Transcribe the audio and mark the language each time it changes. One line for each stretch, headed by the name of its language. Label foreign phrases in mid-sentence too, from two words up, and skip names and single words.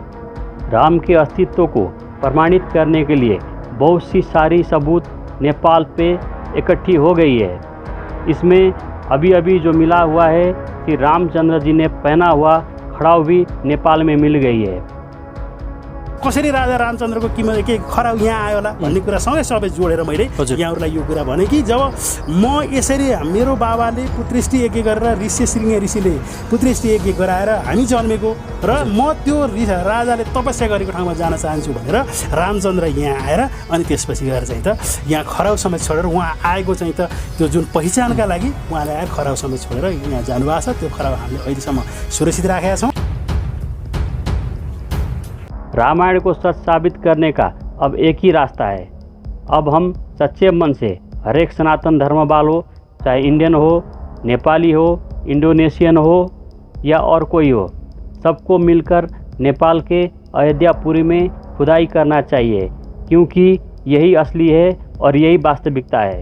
Hindi: राम के अस्तित्व को प्रमाणित करने के लिए बहुत सी सारी सबूत नेपाल पे इकट्ठी हो गई है। इसमें अभी अभी जो मिला हुआ है कि रामचंद्र जी ने पहना हुआ खड़ाऊ भी नेपाल में मिल गई है।
Nepali: कसरी राजा रामचन्द्रको किमत के खराउ यहाँ आयो होला भन्ने कुरा सँगै सबै जोडेर मैले यहाँहरूलाई यो कुरा भने कि जब म यसरी मेरो बाबाले पुत्रेष्टि यज्ञ गरेर ऋष्यशृङ्ग ऋषिले पुत्रेष्टि यज्ञ गराएर हामी जन्मेको र म त्यो राजाले तपस्या गरेको ठाउँमा जान चाहन्छु भनेर रामचन्द्र यहाँ आएर अनि त्यसपछि गएर चाहिँ त यहाँ खराउ समेत छोडेर उहाँ आएको चाहिँ त त्यो जुन पहिचानका लागि उहाँले आएर खराउ समेत छोडेर यहाँ जानुभएको छ। त्यो खराउ हामीले अहिलेसम्म सुरक्षित राखेका छौँ।
Hindi: रामायण को सच साबित करने का अब एक ही रास्ता है। अब हम सच्चे मन से हर एक सनातन धर्म वालों, चाहे इंडियन हो, नेपाली हो, इंडोनेशियन हो या और कोई हो, सबको मिलकर नेपाल के अयोध्यापुरी में खुदाई करना चाहिए, क्योंकि यही असली है और यही वास्तविकता है।